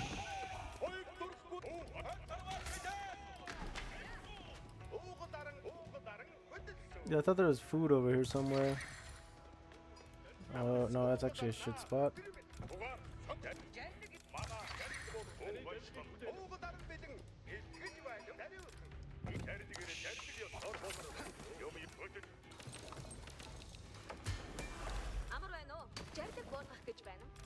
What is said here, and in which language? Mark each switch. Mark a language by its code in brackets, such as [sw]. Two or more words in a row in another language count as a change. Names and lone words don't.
[en] Yeah, I thought there was food over here somewhere. Oh, no, that's actually a shit spot. [mn] Амар байна уу? Жарлаг болгох гэж байна уу?